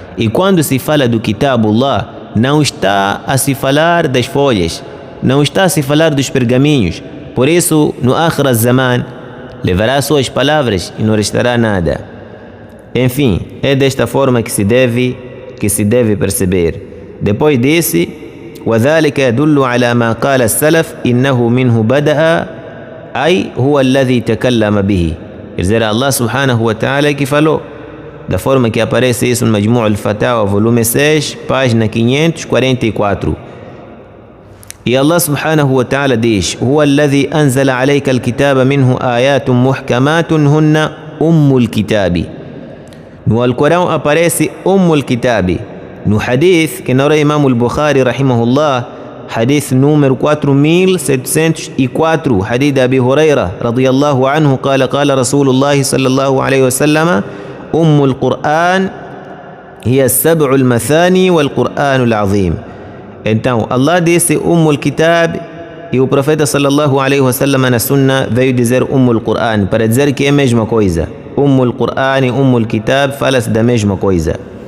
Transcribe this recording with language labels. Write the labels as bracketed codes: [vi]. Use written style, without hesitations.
[pt] E quando se fala do Kitabullah, não está a se falar das folhas, não está a se falar dos pergaminhos. Por isso, no Akhir al-Zaman, levará suas palavras e não restará nada. Enfim, é desta forma que se deve perceber. Depois disse: [ar] وَذَلِكَ يَدُلُّ عَلَى مَا قَالَ السَّلَفِ إِنَّهُ مِنْهُ بَدَأَ أي هو الذي تكلم به. [pt] Quer dizer, Allah subhanahu wa ta'ala que falou, da forma que aparece isso no Majmu' al-Fatawa, volume 6, página 544. E Allah subhanahu wa ta'ala diz: [ar] هو الذي أنزل عليك الكتاب منه آيات محكمات هن أم الكتاب. [pt] No Alcorão aparece al-Kitab. No hadith que narra Imam al-Bukhari rahimahullah, [ar] حديث [pt] número 4704, [ar] حديث أبي هريرة رضي الله عنه قال قال رسول الله صلى الله عليه وسلم القرآن هي السبع المثاني والقرآن العظيم. [pt] Então Allah disse al-Kitab e o profeta sallallahu alaihi wasallam na sunna veio dizer al-Quran, para dizer que é a mesma coisa. al-Quran e al-Kitab fala-se da mesma coisa.